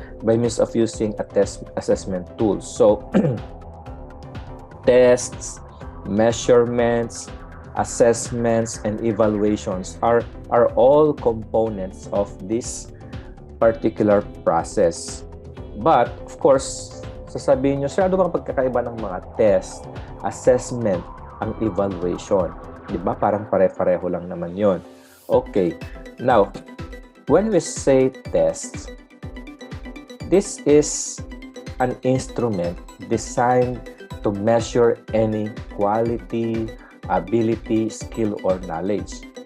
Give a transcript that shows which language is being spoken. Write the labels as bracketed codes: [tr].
[en] By means of using assessment tools. So, tests, measurements, assessments, and evaluations are all components of this particular process. [tl] But, of course, sasabihin nyo, sir, ano bang pagkakaiba ng mga test, assessment, ang evaluation? Diba? Parang pare-pareho lang naman yon. Okay. [en] Now, when we say tests, this is an instrument designed to measure any quality, ability, skill, or knowledge.